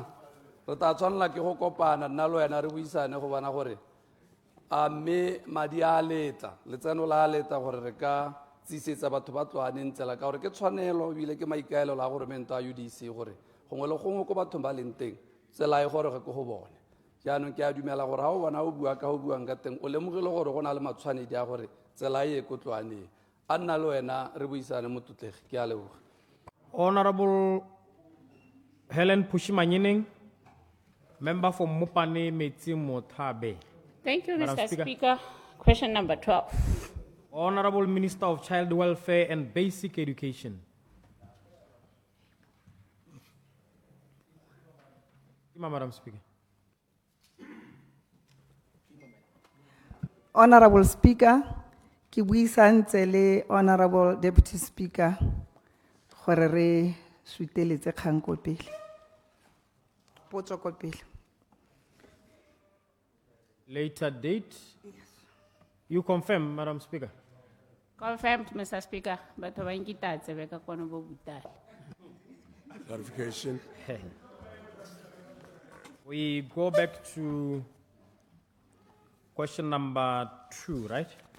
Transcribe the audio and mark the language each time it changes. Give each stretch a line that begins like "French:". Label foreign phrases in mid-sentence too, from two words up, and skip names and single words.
Tswana: Re tla tshwanela ke go kopana nna le wena re buisane go bona gore a mme madi a letla letseno la letla gore re ka tsisetsa batho ba tloaneng tsela ka gore ke tshwanelo ebile ke maikaelelo a goromento a UDC gore gongwe le gongwe ko bathong ba leng teng tsela e gore ke go bone. Jaanong ke a dumela gore ga o bona o bua ka go buang ka teng o lemogile gore go na le matshwanedi a gore tsela e ko tloaneng. A nna le wena re buisane mo Tutlegi. Ke a leboga.
English: Honorable Helen Pushimanyining, member for Mopane Metsi Mothabe. Thank you, Madam Mr. Speaker. Speaker. Question number 12. Honorable Minister of Child Welfare and Basic Education. Madam Speaker. Honorable Speaker,
Tswana: ke buisantse le
English: Honorable Deputy Speaker
Tswana: gore re suteletse kgang ko pele. Potso ko pele.
English: Later date. You confirm, Madam Speaker. Confirmed, Mr. Speaker. But wangitatse beka kono bo butali. Clarification. We go back to question number 2, right?